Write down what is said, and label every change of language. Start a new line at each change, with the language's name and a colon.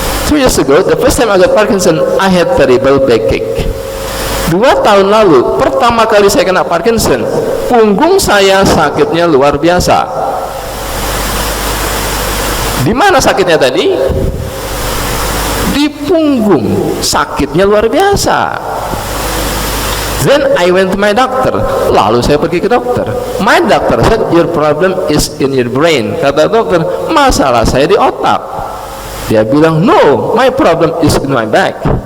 English: 2 years ago, the first time I got Parkinson, I had terrible backache.
Indonesian: 2 tahun lalu, pertama kali saya kena Parkinson, punggung saya sakitnya luar biasa. Di mana sakitnya tadi? Di punggung, sakitnya luar biasa.
English: Then I went to my doctor.
Indonesian: Lalu saya pergi ke dokter.
English: My doctor said, your problem is in your brain.
Indonesian: Kata dokter, masalah saya di otak. Dia bilang,
English: no, my problem is in my back.